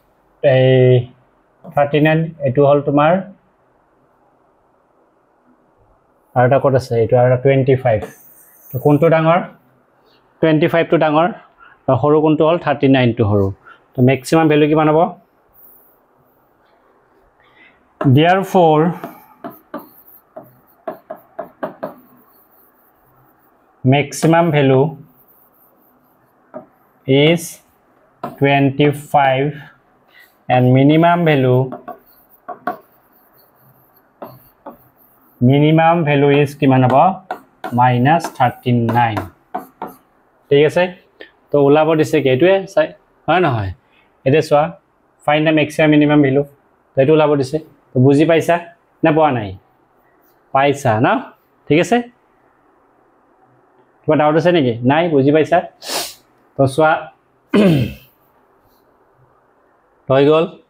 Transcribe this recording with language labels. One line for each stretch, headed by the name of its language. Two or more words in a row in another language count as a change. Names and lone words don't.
Assamese: 39 এটো হ'ল তোমাৰ আৰু এটা ক'ত আছে এটো আৰু 25 তো কোনটো ডাঙৰ 25 টো ডাঙৰ আৰু সৰু কোনটো হ'ল 39 টো সৰু তো
English: maximum value
Assamese: কিমান হ'ব
English: therefore maximum value is 25 and minimum value is
Assamese: কিমান হ'ব -39 ঠিক আছে তো ওলাব দিছে কি এটোৱে হয় নহয় এতে চোৱা
English: find the maximum minimum value
Assamese: তো এটো ওলাব দিছে তো বুজি পাইছা না পোৱা নাই পাইছা না ঠিক আছে কিবা ডাউট আছে নেকি নাই বুজি পাইছা তো চোৱা হৈ গ'ল